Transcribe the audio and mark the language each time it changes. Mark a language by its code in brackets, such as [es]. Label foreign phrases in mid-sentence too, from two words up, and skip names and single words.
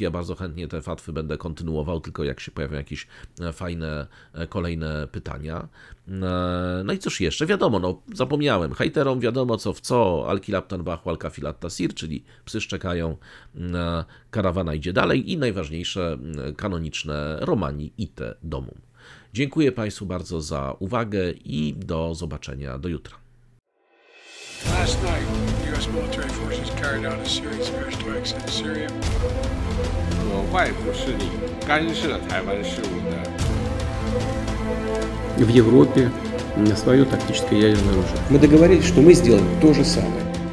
[pl] Ja bardzo chętnie te fatwy będę kontynuował, tylko jak się pojawią jakieś fajne kolejne pytania. No i cóż jeszcze? Wiadomo, no zapomniałem, hejterom wiadomo co, [ar] الكلاب تنبح، القافلة تسير, [pl] czyli psy szczekają, karawana idzie dalej i najważniejsze kanoniczne [la] Romani ite domum. [pl] Dziękuję Państwu bardzo za uwagę i do zobaczenia do jutra. [en] Last night, U.S. military forces carried out a series of airstrikes in Syria. [zh] 外部势力干涉台湾事务的。 [ru] В Европе свое тактическое ядерное оружие. Мы договорились, что мы сделаем то же самое.